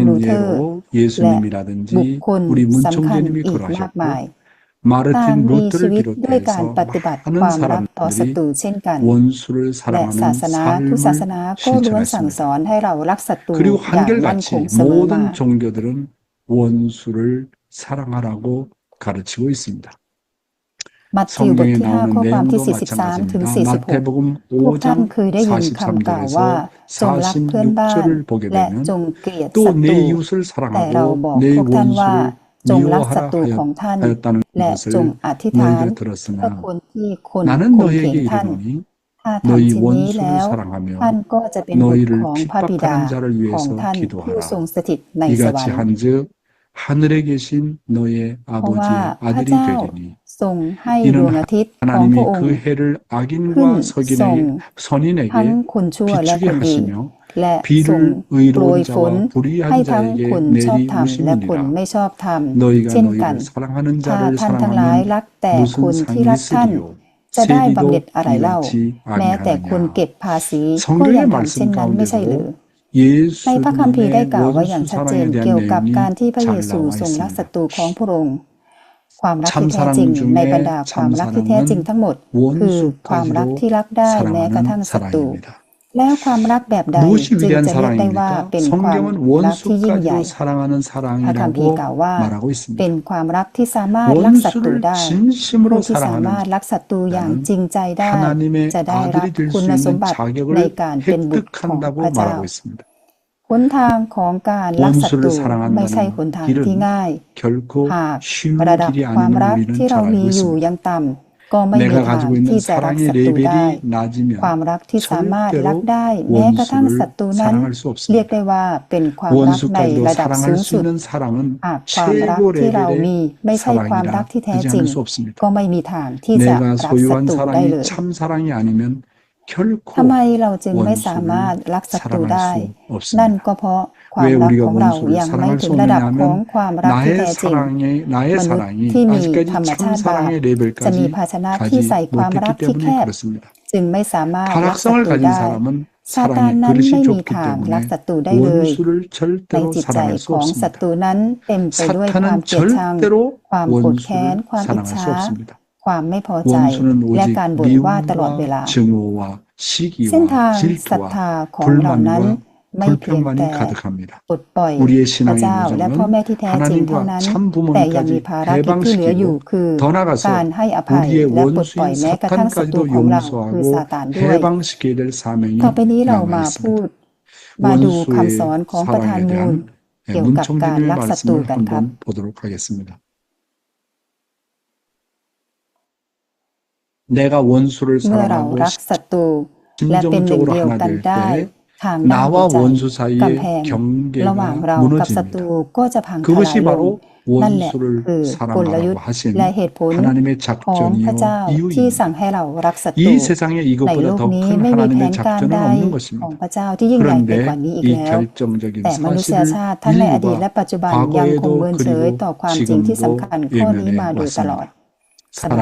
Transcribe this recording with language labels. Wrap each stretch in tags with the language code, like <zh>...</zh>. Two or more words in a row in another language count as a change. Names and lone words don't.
<th>เทอร์</th> <ko>예로</ko> <th>และบุค</th> <ko>예수님이라든지</ko> <th>คล</th> <ko>우리</ko> <th>สำคัญ</th> <ko>문총재님이</ko> <th>อีกมากมาย</th> <ko>그러하셨고</ko> <th>ต่าง</th> <ko>마르틴</ko> <th>มีชี</th> <ko>루터를</ko> <th>วิตด้วยการ</th> <ko>비롯해서</ko> <th>ปฏิบัติ</th> <ko>많은</ko> <th>ความรักต่อศัตรู</th> <ko>사람들이</ko> <th>เช่นกัน</th> <ko>원수를</ko> <th>และศา</th> <ko>사랑하는</ko> <th>สนาทุกศาสนา</th> <ko>삶을</ko> <th>ก็ล้วนสั่งส</th> <ko>실천했습니다.</ko> <th>อนให้เรารักศัตรู</th> <ko>그리고</ko> <th>อย่างมั่นค</th> <ko>한결같이</ko> <th>งเสมอมา</th> <ko>모든 종교들은 원수를 사랑하라고 가르치고 있습니다.</ko> <th>มัทธิวบท</th> <ko>성경에</ko> <th>ที่ 5 ข้อ</th> <ko>나오는</ko> <th>ความที่</th> <ko>내용도</ko> <th>43 ถึง</th> <ko>마찬가지입니다. 46 마태복음</ko> <th>พวกท่าน</th> <ko>5장</ko> <th>เคยได้ยินคำกล่าวว่า จงรักเพื่อนบ้าน</th> <ko>43절을 보게</ko> <th>และ</th> <ko>되면</ko> <th>จงเกลียด</th> <ko>또</ko> <th>ศัตรู</th> <ko>내 이웃을</ko> <th>แต่เราบอก</th> <ko>사랑하고 내</ko> <th>พวกท่านว่า</th> <ko>원수를</ko> <th>จงรักศั</th> <ko>미워하라</ko> <th>ตรูของท่าน</th> <ko>하였다는</ko> <th>และจง</th> <ko>것을</ko> <th>อธิษฐาน</th> <ko>너희가</ko> <th>เพื่อ</th> <ko>들었으나</ko> <th>คนที่คน</th> <ko>나는</ko> <th>ข่มเหง</th> <ko>너희에게</ko> <th>ท่าน</th> <ko>이르노니</ko> <th>ถ้าทำ</th> <ko>너희</ko> <th>เช่นนี้แล้</th> <ko>원수를</ko> <th>ว</th> <ko>사랑하며</ko> <th>ท่านก็จะเป็นบุตร</th> <ko>너희를</ko> <th>ของพระบิดา</th> <ko>핍박하는 자를</ko> <th>ของ</th> <ko>위해서</ko> <th>ท่านผู้ทรง</th> <ko>기도하라.</ko> <th>สถิตในสวร</th> <ko>이같이</ko> <th>รค์</th> <ko>한즉 하늘에 계신 너의</ko> <th>เพราะว่า</th> <ko>아버지의</ko> <th>พระ</th> <ko>아들이</ko> <th>เจ้า</th> <ko>되리니</ko> <th>ทรงให้ดวง</th> <ko>이는</ko> <th>อาทิตย์ของพ</th> <ko>하나님이</ko> <th>ระองค์</th> <ko>그 해를</ko> <th>ขึ้น</th> <ko>악인과</ko> <th>ส่ง</th> <ko>선인에게</ko> <th>ทั้งคนชั่วและ</th> <ko>비추게</ko> <th>คนดี</th> <ko>하시며</ko> <th>และส่ง</th> <ko>비를</ko> <th>โปรย</th> <ko>의로운</ko> <th>ฝน</th> <ko>자와</ko> <th>ให้</th> <ko>불의한</ko> <th>ทั้งคน</th> <ko>자에게</ko> <th>ชอบธรรมและคน</th> <ko>내리우심이니라.</ko> <th>ไม่ชอบธรรม</th> <ko>너희가</ko> <th>เช่นกัน</th> <ko>너희를 사랑하는</ko> <th>ถ้า</th> <ko>자를</ko> <th>ท่านทั้งหลาย</th> <ko>사랑하면</ko> <th>รักแต่คน</th> <ko>무슨</ko> <th>ที่</th> <ko>상이</ko> <th>รักท่าน</th> <ko>있으리요.</ko> <th>จะได้บำเหน็จ</th> <ko>세리도</ko> <th>อะไรเล่า</th> <ko>이같이</ko> <th>แม้แต่คน</th> <ko>아니하느냐.</ko> <th>เก็บภาษีก็</th> <ko>성경의</ko> <th>ยังทำเช่น</th> <ko>말씀</ko> <th>นั้นไม่ใช่หรือ</th> <ko>가운데도</ko> <th>ในพระคัมภีร์ได้</th> <ko>예수님의</ko> <th>กล่าวไว้อย่าง</th> <ko>원수</ko> <th>ชัดเจน</th> <ko>사랑에</ko> <th>เกี่ยว</th> <ko>대한</ko> <th>กับการ</th> <ko>내용이</ko> <th>ที่พระเย</th> <ko>잘</ko> <th>ซู</th> <ko>나와</ko> <th>ทรงรักศั</th> <ko>있습니다.</ko> <th>ตรูของพระองค์ ความรักที่แท้</th> <ko>참사랑</ko> <th>จริงในบรร</th> <ko>중에</ko> <th>ดาความรักที่แท้จริง</th> <ko>참사랑은</ko> <th>ทั้งหมด คือความรัก</th> <ko>원수까지도</ko> <th>ที่รักได้แม้กระทั่ง</th> <ko>사랑하는</ko> <th>ศัตรู</th> <ko>사랑입니다.</ko> <th>แล้วความรักแบบใด</th> <ko>무엇이</ko> <th>จึง</th> <ko>위대한</ko> <th>จะเรียกได้ว่า</th> <ko>사랑입니까?</ko> <th>เป็นความ</th> <ko>성경은</ko> <th>รักที่ยิ่งใหญ่</th> <ko>원수까지도 사랑하는</ko> <th>พระคัมภีร์</th> <ko>사랑이라고</ko> <th>กล่าวว่า</th> <ko>말하고</ko> <th>เป็น</th> <ko>있습니다.</ko> <th>ความรักที่สามารถรักศัตรู</th> <ko>원수를</ko> <th>ได้</th> <ko>진심으로</ko> <th>ผู้ที่สามารถ</th> <ko>사랑하는</ko> <th>รักศัตรูอย่าง</th> <ko>자는</ko> <th>จริงใจได้</th> <ko>하나님의</ko> <th>จะได้รับ</th> <ko>아들이 될</ko> <th>คุ</th> <ko>수</ko> <th>ณสม</th> <ko>있는</ko> <th>บัติใน</th> <ko>자격을</ko> <th>การเป็นบุตรของพ</th> <ko>획득한다고</ko> <th>ระเจ้า</th> <ko>말하고 있습니다.</ko> <th>หนทางของการรักศัตรู</th> <ko>원수를</ko> <th>ไม่ใช่หน</th> <ko>사랑한다는</ko> <th>ทางที่</th> <ko>길은</ko> <th>ง่าย</th> <ko>결코</ko> <th>หาก</th> <ko>쉬운</ko> <th>ระดับ</th> <ko>길이</ko> <th>ความ</th> <ko>아님을</ko> <th>รัก</th> <ko>우리는</ko> <th>ที่เรา</th> <ko>잘</ko> <th>มี</th> <ko>알고</ko> <th>อยู่</th> <ko>있습니다.</ko> <th>ยังต่ำก็ไม่มี</th> <ko>내가</ko> <th>ทาง</th> <ko>가지고 있는</ko> <th>ที่จะรัก</th> <ko>사랑의</ko> <th>ศัตรูได้</th> <ko>레벨이 낮으면</ko> <th>ความรักที่สามารถรัก</th> <ko>절대로</ko> <th>ได้แม้กระทั่งศัตรู</th> <ko>원수를</ko> <th>นั้น</th> <ko>사랑할 수</ko> <th>เรียก</th> <ko>없습니다.</ko> <th>ได้ว่าเป็นความรักใน</th> <ko>원수까지도</ko> <th>ระดับสู</th> <ko>사랑할</ko> <th>ง</th> <ko>수</ko> <th>สุด</th> <ko>있는 사랑은</ko> <th>หากความรัก</th> <ko>최고</ko> <th>ที่เรามี</th> <ko>레벨의</ko> <th>ไม่ใช่ความรัก</th> <ko>사랑이라</ko> <th>ที่แท้</th> <ko>하지</ko> <th>จริง</th> <ko>않을 수 없습니다.</ko> <th>ก็ไม่มีทางที่จะ</th> <ko>내가</ko> <th>รักศั</th> <ko>소유한</ko> <th>ตรูได้เล</th> <ko>사랑이</ko> <th>ย</th> <ko>참 사랑이 아니면</ko> <th>ทำ</th> <ko>결코</ko> <th>ไมเราจึงไม่สามารถ</th> <ko>원수를</ko> <th>รักศัตรู</th> <ko>사랑할</ko> <th>ได้</th> <ko>수</ko> <th>นั่น</th> <ko>없습니다.</ko> <th>ก็เพราะความ</th> <ko>왜</ko> <th>รัก</th> <ko>우리가</ko> <th>ของเรา</th> <ko>원수를</ko> <th>ยังไม่</th> <ko>사랑할</ko> <th>ถึ</th> <ko>수</ko> <th>งระดับของ</th> <ko>없느냐면</ko> <th>ความรักที่</th> <ko>나의</ko> <th>แท้จริง</th> <ko>나의</ko> <th>มนุษย์</th> <ko>사랑이</ko> <th>ที่มี</th> <ko>아직까지</ko> <th>ธรรม</th> <ko>참</ko> <th>ชาติบาป</th> <ko>사랑의</ko> <th>จะมี</th> <ko>레벨까지</ko> <th>ภาชนะที่</th> <ko>가지</ko> <th>ใส่ความรัก</th> <ko>못했기</ko> <th>ที่แค</th> <ko>때문에</ko> <th>บ</th> <ko>그렇습니다.</ko> <th>จึงไม่สามารถรักศัต</th> <ko>타락성을</ko> <th>รู</th> <ko>가진</ko> <th>ได้</th> <ko>사람은</ko> <th>ซาตาน</th> <ko>사랑의</ko> <th>นั้น</th> <ko>그릇이</ko> <th>ไม่มี</th> <ko>좁기</ko> <th>ทางรัก</th> <ko>때문에</ko> <th>ศัตรูได้เลย</th> <ko>원수를</ko> <th>ใน</th> <ko>절대로</ko> <th>จิตใจ</th> <ko>사랑할 수</ko> <th>ของศัต</th> <ko>없습니다.</ko> <th>รูนั้นเต็มไปด้วยความ</th> <ko>사탄은</ko> <th>เกลียดชัง</th> <ko>절대로</ko> <th>ความโกรธแค้น</th> <ko>원수를</ko> <th>ความอิจ</th> <ko>사랑할 수</ko> <th>ฉา</th> <ko>없습니다.</ko> <th>ความไม่พอใจ</th> <ko>원수는</ko> <th>และ</th> <ko>오직</ko> <th>การบ่นว่าตลอดเวลา</th> <ko>미움과 증오와</ko> <th>เส้นทาง</th> <ko>시기와</ko> <th>ศรัทธา</th> <ko>질투와</ko> <th>ของเรานั้น</th> <ko>불만과</ko> <th>ไม่เพียงแต่</th> <ko>불평만이 가득합니다.</ko> <th>ปลดปล่อย</th> <ko>우리의</ko> <th>พระ</th> <ko>신앙의</ko> <th>เจ้าและพ่อ</th> <ko>요정은</ko> <th>แม่ที่แท้จริงเท่านั้น</th> <ko>하나님과</ko> <th>แต่ยังมี</th> <ko>참</ko> <th>ภารกิจที่เหลืออยู่</th> <ko>부모님까지</ko> <th>คือ</th> <ko>더 나아가서</ko> <th>การให้อภัย</th> <ko>우리의</ko> <th>และปลดปล่อย</th> <ko>원수인</ko> <th>แม้กระทั่งศัตรู</th> <ko>사탄까지도</ko> <th>ของเราคือ</th> <ko>용서하고</ko> <th>ซาตานด้วย</th> <ko>해방시켜야 될 사명이</ko> <th>ต่อไปนี้เรามาพู</th> <ko>남아있습니다.</ko> <th>ดมาดูคำสอน</th> <ko>원수의</ko> <th>ของประธาน</th> <ko>사랑에</ko> <th>มูล</th> <ko>대한</ko> <th>เกี่ยวกับการ</th> <ko>문총재님의</ko> <th>รักศัตรู</th> <ko>말씀을</ko> <th>กันครับ</th> <ko>한번 보도록 하겠습니다. 내가 원수를</ko> <th>เมื่อเรา</th> <ko>사랑하고</ko> <th>รักศัตรูและเป็นหนึ่ง</th> <ko>심정적으로</ko> <th>เดียว</th> <ko>하나</ko> <th>กัน</th> <ko>될</ko> <th>ได้</th> <ko>때</ko> <th>ทางด้านหัว</th> <ko>나와</ko> <th>ใจ</th> <ko>원수</ko> <th>กำ</th> <ko>사이의</ko> <th>แพงระหว่าง</th> <ko>경계가</ko> <th>เรากับศัตรู</th> <ko>무너집니다.</ko> <th>ก็จะพังทลาย</th> <ko>그것이</ko> <th>ลง</th> <ko>바로</ko> <th>นั่นแหละ</th> <ko>원수를</ko> <th>คือกลยุท</th> <ko>사랑하라고</ko> <th>ธ์</th> <ko>하신</ko> <th>และเหตุผล</th> <ko>하나님의</ko> <th>ของพระ</th> <ko>작전이요</ko> <th>เจ้าที่สั่ง</th> <ko>이유입니다.</ko> <th>ให้เรารักศัตรู</th> <ko>이 세상에</ko> <th>ใน</th> <ko>이것보다</ko> <th>โลก</th> <ko>더</ko> <th>นี้</th> <ko>큰</ko> <th>ไม่มีแผ</th> <ko>하나님의</ko> <th>นการ</th> <ko>작전은</ko> <th>ใด</th> <ko>없는</ko> <th>ของ</th> <ko>것입니다.</ko> <th>พระเจ้าที่ยิ่งใหญ่ไปกว่า</th> <ko>그런데</ko> <th>นี้อีก</th> <ko>이</ko> <th>แล้ว</th> <ko>결정적인</ko> <th>แต่มนุษย</th> <ko>사실을</ko> <th>ชาติทั้งในอดีตและ</th> <ko>인류가</ko> <th>ปัจจุบันยังคง</th> <ko>과거에도</ko> <th>เมินเฉย</th> <ko>그리고</ko> <th>ต่อความจริงที่สำ</th> <ko>지금도</ko> <th>คัญข้อนี้</th> <ko>외면해</ko> <th>มาโดยตลอด</th> <ko>왔습니다.</ko>